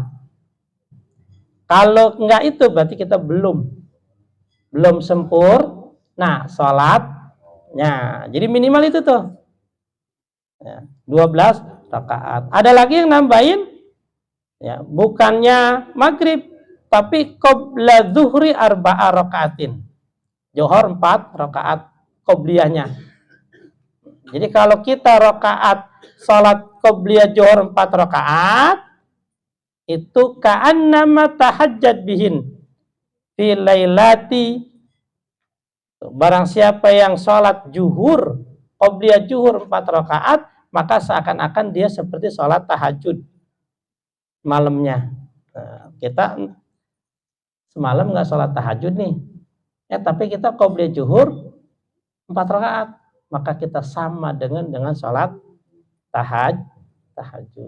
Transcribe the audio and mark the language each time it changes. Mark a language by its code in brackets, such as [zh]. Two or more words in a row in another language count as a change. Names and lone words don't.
[id] Kalau enggak itu berarti kita belum sempurna sholatnya. Jadi minimal itu tuh. Ya, 12 rakaat. Ada lagi yang nambahin, ya, bukannya maghrib, tapi [ar] قبل الظهر [id] 4 rakaatin. Johor 4 rakaat qobliyahnya. Jadi kalau kita rakaat salat qobliyah johor 4 rakaat, itu [ar] كأنما تهجد بهن في ليلة. [id] Barang siapa yang salat zuhur, qobliyah zuhur 4 rakaat, maka seakan-akan dia seperti salat tahajud malamnya. Nah, kita semalam nggak salat tahajud nih, ya, tapi kita qobliyah zuhur 4 rakaat, maka kita sama dengan salat tahajud.